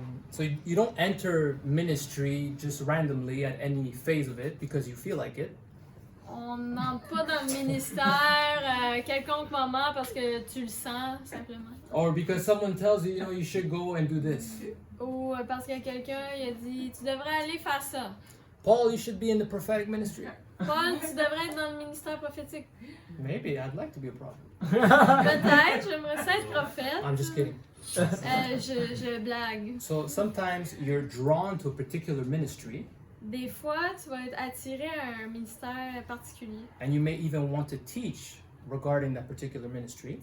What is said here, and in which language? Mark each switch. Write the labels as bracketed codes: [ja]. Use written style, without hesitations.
[en] So you don't enter ministry just randomly at any phase of it because you feel like it. [fr] On n'entre pas dans le ministère à quelconque moment parce que tu le sens simplement. [en] Or because someone tells you, you should go and do this. [fr] Ou parce que quelqu'un il a dit tu devrais aller faire ça. [en] Paul, you should be in the prophetic ministry. [fr] Paul, tu devrais être dans le ministère prophétique. [en] Maybe I'd like to be a prophet. [fr] Peut-être, j'aimerais ça être prophète. [en] I'm just kidding. [fr] Je blague. [en] So sometimes you're drawn to a particular ministry [fr] Des fois, tu vas être attiré à un ministère particulier. [en] and you may even want to teach regarding that particular ministry.